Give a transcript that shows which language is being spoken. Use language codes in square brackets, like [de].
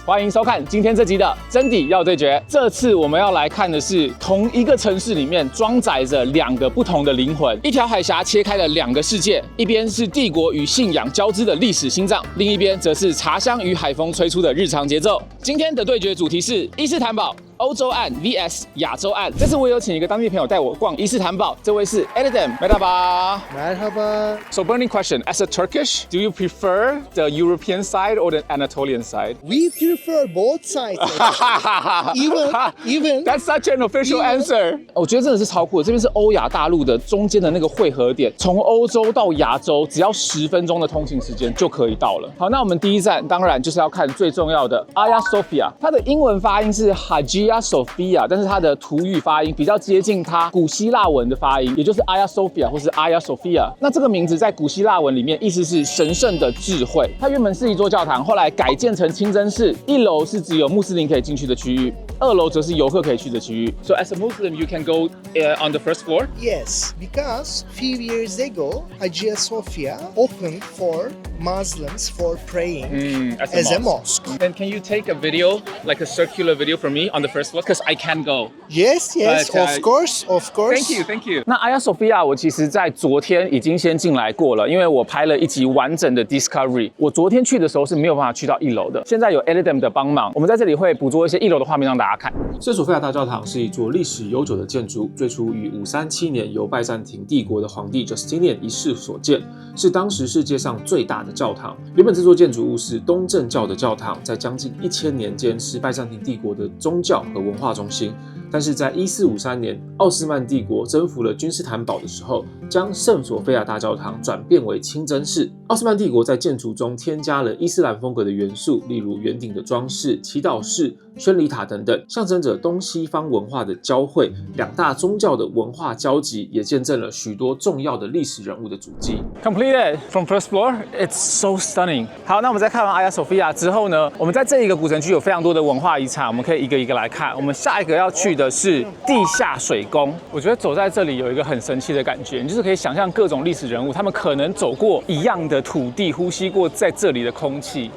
[zh] 欢迎收看今天这集的《真谛要对决》。这次我们要来看的是同一个城市里面装载着2个不同的灵魂，一条海峡切开了2个世界，一边是帝国与信仰交织的历史心脏，另一边则是茶香与海风吹出的日常节奏。今天的对决主题是伊斯坦堡。欧洲岸 vs 亚洲岸。这次我有请一个当地朋友带我逛伊斯坦堡，这位是 Erdem Merhaba. [tr] Merhaba. [en] So burning question, as a Turkish, do you prefer the European side or the Anatolian side? We prefer both sides. even. That's such an official answer. [zh] 我觉得真的是超酷的。这边是欧亚大陆的中间的那个汇合点，从欧洲到亚洲只要10分钟的通勤时间就可以到了。好，那我们第一站当然就是要看最重要的 Hagia Sophia， 它的英文发音是 Hagia Sophia， 但是它的土语发音比较接近它古希腊文的发音，也就是 Hagia Sophia 或是 Hagia Sophia。那这个名字在古希腊文里面意思是神圣的智慧。它原本是一座教堂，后来改建成清真寺。1楼是只有穆斯林可以进去的区域，2楼则是游客可以去的区域。 [en] So as a Muslim, you can go on the first floor. Yes, because few years ago, Hagia Sophia opened for Muslims for praying as a mosque. And can you take a video, like a circular video for me on the first floor? Because I can't go. Yes, But, of course. Thank you. [zh] 那 Hagia Sophia 我其实在昨天已经先进来过了，因为我拍了一集完整的 Discovery。我昨天去的时候是没有办法去到1楼的，现在有 Erdem 的帮忙，我们在这里会捕捉一些1楼的画面让大家看。圣索菲亚大教堂是一座历史悠久的建筑，最初于537年由拜占庭帝国的皇帝 Justinian 一世所建，是当时世界上最大的教堂。原本这座建筑物是东正教的教堂，在将近1000年间是拜占庭帝国的宗教和文化中心。但是在1453年，奥斯曼帝国征服了君士坦堡的时候，将圣索菲亚大教堂转变为清真寺。奥斯曼帝国在建筑中添加了伊斯兰风格的元素，例如圆顶的装饰、祈祷室、宣礼塔等等，象征着东西方文化的交汇。 2大宗教的文化交集，也见证了许多重要的历史人物的足迹。 [en] Completed from first floor, it's so stunning. [zh] 好，那我们在看完 Hagia Sophia 之后呢，我们在这一个古城区有非常多的文化遗产，我们可以一个一个来看。我们下一个要去的是地下水宫。我觉得走在这里有一个很神奇的感觉，你就是可以想象各种历史人物，他们可能走过一样的土地，呼吸过在这里的空气。